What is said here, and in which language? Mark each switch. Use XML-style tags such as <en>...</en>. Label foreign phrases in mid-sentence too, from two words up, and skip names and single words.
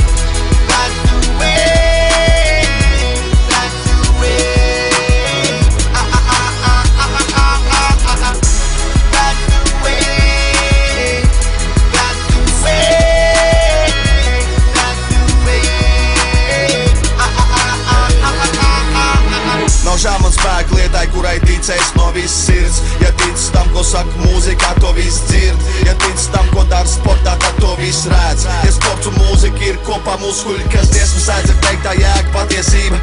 <en>That's the way. That's the way. That's the way. That's the way. That's the way.</en> <lv>Nav žēl man spēku lietai, kurai ticēs no viss sirds. Ja tic tam, ko saka mūzikā, to viss dzird. Ja tic tam, ko dara sportā, tad to viss redz. Ja sports un mūzika ir kopā muskuļi, kas dziesmu sēdz, ir teiktā jēga patiesība.</lv>